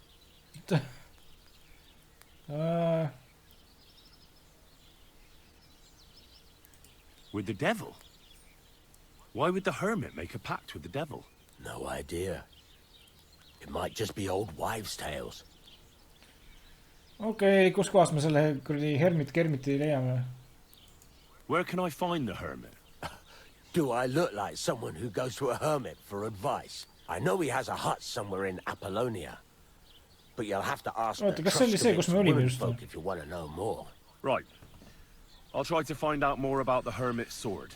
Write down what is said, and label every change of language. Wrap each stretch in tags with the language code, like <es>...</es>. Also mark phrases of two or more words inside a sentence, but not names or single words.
<en>With the devil? Why would the hermit make a pact with the devil? No idea. It might just be old wives' tales.</en> <et>Okay, kus kohas me selle kuradi Kermiti leiame?</et> <en>Where can I find the hermit? Do I look like someone who goes to a hermit for advice? I know he has a hut somewhere in Apollonia. But you'll have to ask the Truskovitz womenfolk if you want to know more. Right. I'll try to find out more about the hermit's sword.</en>